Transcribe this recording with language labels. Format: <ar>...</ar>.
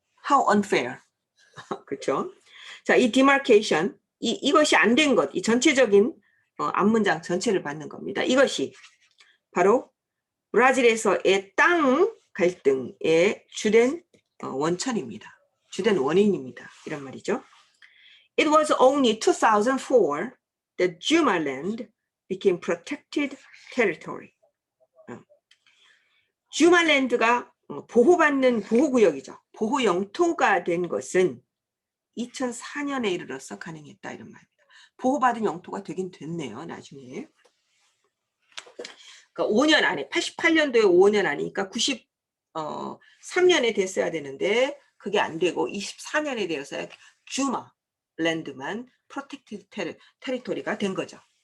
<en>How unfair.</en> <ko>그렇죠? 자, 이 demarcation, 이것이 안 된 것, 이 전체적인 앞문장 전체를 받는 겁니다. 이것이 바로 브라질에서의 땅 갈등의 주된 원천입니다. 주된 원인입니다. 이런 말이죠.</ko> <en>It was only 2004 that Jumaland became protected territory.</en> <ko>주말랜드가 보호받는 보호구역이죠. 보호 영토가 된 것은 2004년에 이르러서 가능했다 이런 말입니다. 보호받은 영토가 되긴 됐네요. 나중에. 그러니까 5년 안에 88년도에 5년 아니니까 93년에 됐어야 되는데 그게 안 되고 24년에 되어서 주마랜드만 프로텍티드 테리토리가 된 거죠.</ko>